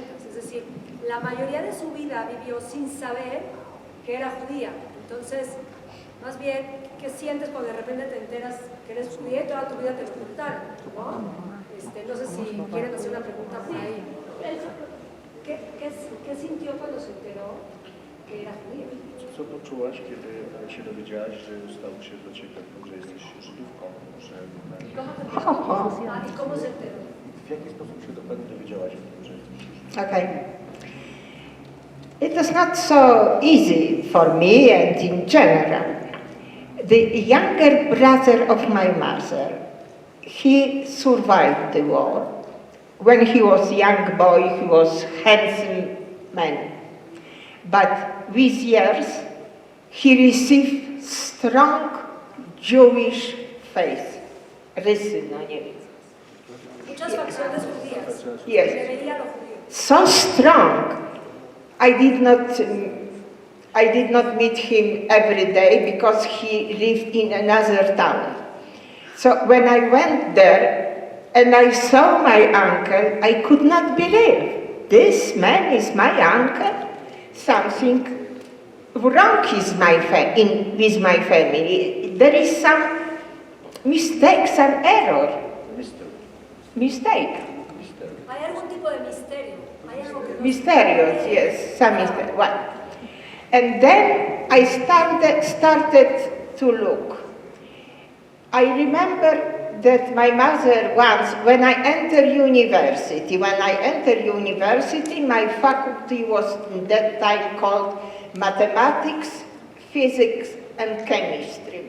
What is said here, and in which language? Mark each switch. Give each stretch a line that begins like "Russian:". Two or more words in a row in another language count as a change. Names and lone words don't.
Spanish: Es decir, la mayoría de su vida vivió sin saber que era judía. Entonces, más bien, ¿qué sientes cuando de repente te enteras que eres judía y toda tu vida te lo ocultaron? ¿No? No sé si quieren hacer una pregunta por ahí. ¿Qué sintió cuando se enteró que era judía?
Polish: Co poczułaś, kiedy się dowiedziałaś, że stało się dla ciebie, że jesteś Żydówką?
Spanish: ¿Y cómo se enteró?
Polish: W jaki sposób się dokładnie dowiedziałaś o tym, że jesteś Żydówką?
English: Okay. It was not so easy for me and in general. The younger brother of my mother, he survived the war. When he was a young boy, he was a handsome man. But with years, he received strong Jewish faith.
Polish: Rysy na niebie.
Spanish: Muchas facciones judías.
English: Yes.
Spanish: Le veía lo judío.
English: So strong. I did not meet him every day because he lived in another town. So when I went there and I saw my uncle, I could not believe this man is my uncle. Something wrong is with my family. There is some mistake, some error. Mistake.
Spanish: Hay algún tipo de misterio. Hay algo que no
English: Mysterious, yes, some mistake. Well, and then I started to look. I remember that my mother once, when I entered university, my faculty was at that time called mathematics, physics, and chemistry.